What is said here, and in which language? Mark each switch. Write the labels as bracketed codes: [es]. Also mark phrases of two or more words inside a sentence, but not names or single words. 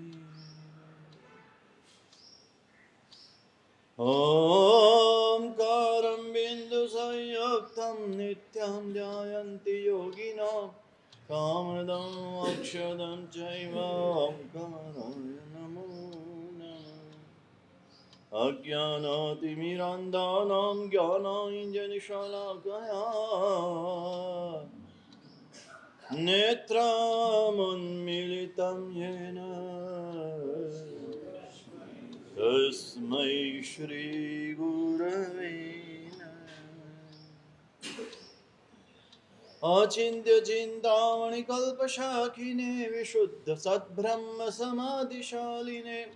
[sa] ओमकारं बिंदु संयुक्तं नित्यं ध्यायन्ति योगिनो कामदं अक्षदं चैव ओमकाराय नमो नमः अज्ञानातिमिरान्धानां ज्ञानांजनशलाकया નેત્રముન્મિલિतं येन तस्मै श्रीगुरवे नमः अचिन्त्य चिन्तामणिकल्पशाखिने विशुद्ध सद्ब्रह्म समाधिशालिने